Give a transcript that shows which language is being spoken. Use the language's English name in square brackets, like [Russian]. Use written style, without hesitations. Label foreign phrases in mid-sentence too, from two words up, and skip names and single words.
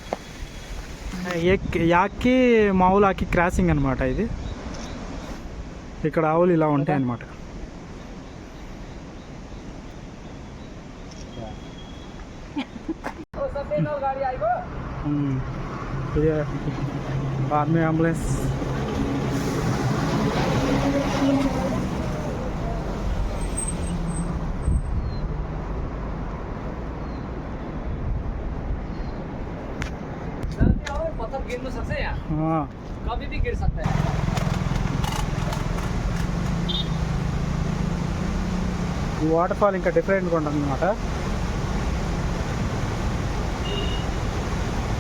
[Telugu] యాక్కి మామూలు ఆకి క్రాసింగ్ అనమాట. ఇది ఇక్కడ ఆవులు ఇలా ఉంటాయి అన్నమాట. ఇది [English] army ambulance. [Hindi] पत्थर गिर सकते हैं, कभी भी गिर सकता है. [Telugu] ఈ [English] water fall [Telugu] ఇంకా డిఫరెంట్గా ఉంటుంది అనమాట.